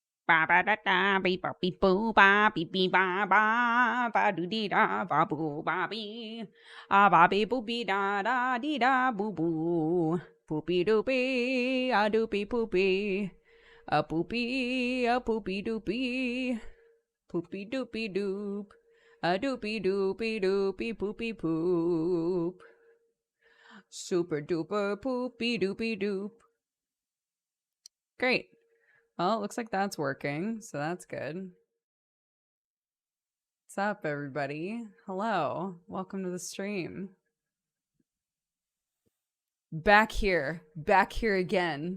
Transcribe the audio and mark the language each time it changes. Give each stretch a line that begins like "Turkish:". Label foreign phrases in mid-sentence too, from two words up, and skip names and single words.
English: ba ba da da beep ba beep boo ba beep beep ba ba ba doo dee da ba boo ba bee ba bee boo bee da dee da boo boo poopy doopy a doopy poopy a poopy doopy poopy doopy doop a doopy doopy doopy poopy poop super duper poopy doopy doop. Great. Well, it looks like that's working, so that's good. What's up, everybody? Hello. Welcome to the stream. Back here again.